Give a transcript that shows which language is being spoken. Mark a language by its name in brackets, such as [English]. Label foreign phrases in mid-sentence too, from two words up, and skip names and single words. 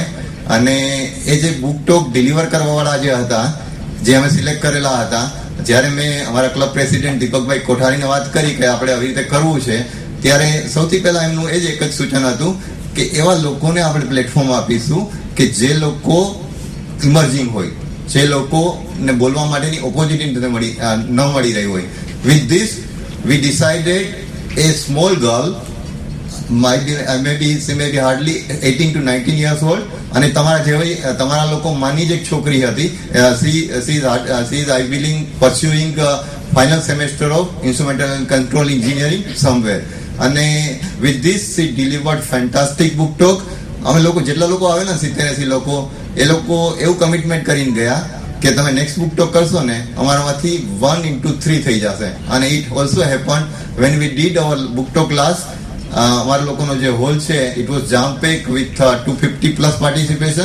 [Gujarati] અને એ જે [English] booktalk deliver [Gujarati] કરવાવાળા જે હતા, જે અમે સિલેક્ટ કરેલા હતા, જ્યારે મેં અમારા [English] club president [Gujarati] દીપકભાઈ કોઠારીને વાત કરી કે આપણે આવી રીતે કરવું છે, ત્યારે સૌથી પહેલા એમનું એ જ એક જ સૂચન હતું કે એવા લોકોને આપણે પ્લેટફોર્મ આપીશું કે જે લોકો ઇમર્જિંગ હોય, જે લોકોને બોલવા માટેની ઓપોર્ચ્યુનિટી ન મળી રહી હોય. [English] With this, we decided a small girl, maybe hardly 18 to 19 years old, [Gujarati] અને તમારા લોકો માની જ એક છોકરી હતી. [English] she is I believe pursuing final semester of instrumental and control engineering somewhere. [Gujarati] અને [English] with this she delivered fantastic book talk. [Gujarati] અમે લોકો જેટલા લોકો આવે ને 70-80 લોકો, એ લોકો એવું કમિટમેન્ટ કરીને ગયા કે તમે [English] next book talk [Gujarati] કરશો ને અમારામાંથી 1 into 3 થઈ જશે. અને [English] it also happen when we did our book talk class. [Gujarati] અમારા લોકોનો જે હોલ છે [English] it was jam pack with 250+ participation.